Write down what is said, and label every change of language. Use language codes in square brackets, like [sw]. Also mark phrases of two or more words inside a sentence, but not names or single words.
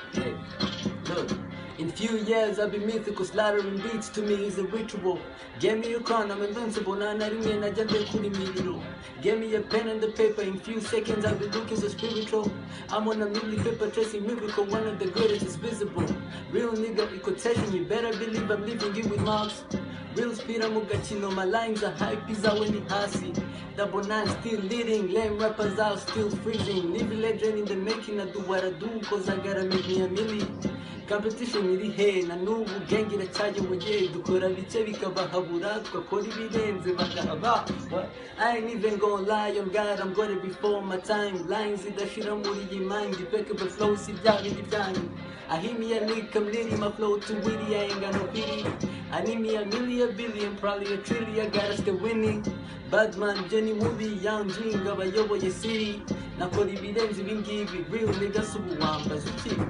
[en] Hey, look. In few years I'll be mythical, slaughtering beats to me is a ritual. Give me your crown, I'm invincible, [rw] nta na rimwe najya nde kuri miriro. [en] Give me a pen and the paper, in few seconds I'll be looking so spiritual. I'm on a milli paper chasing miracle, one of the greatest is visible. Real nigga, you could test me, better believe I'm leaving you with marks. Real speed, I'm a gachino, my lines are hype, [rw] izawe ni hasi. [en] Double nine still leading, lame rappers are still freezing. Live legend in the making, I do what I do, 'cause I gotta make me a milli. [rw] Competition iri he, na n'ubu gang iracyayoboye. Dukora bike bikabahabura, tugakora ibirenze bagahaba. [en] What? I ain't even gonna lie, on God, I'm gonna be for my time. [rw] Lines zidashira muri iyi mind, [en] impeccable flow, [rw] si bya bindi byanyu. [en] I hear me a lick, I'm litty, my flow too witty, I ain't got no pity. I need me a million, billion, probably a trillion, I gotta stay winning. Badman, Jenny Movie, Young Jing, [rw] abayoboye city. Nakora ibirenze ibi ngibi, [en] real nigga, [rw] si ubu wambaza iki?